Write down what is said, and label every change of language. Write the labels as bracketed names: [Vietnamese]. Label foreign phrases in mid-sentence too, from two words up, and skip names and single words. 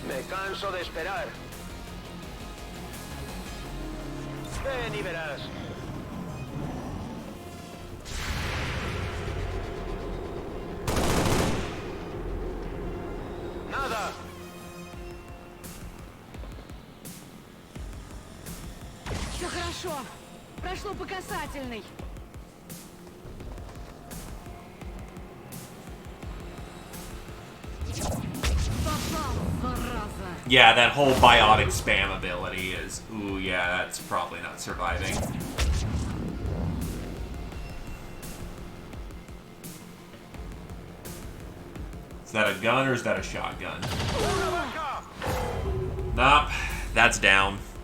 [Spanish] Canso de esperar. Ven y verás. Nada. [Russian] Все хорошо. Прошло по касательной. Попал, зараза. [English] Yeah, that whole biotic spam ability is... Ooh, yeah, that's probably not surviving. Is that a gun or is that a shotgun? Nope, that's down.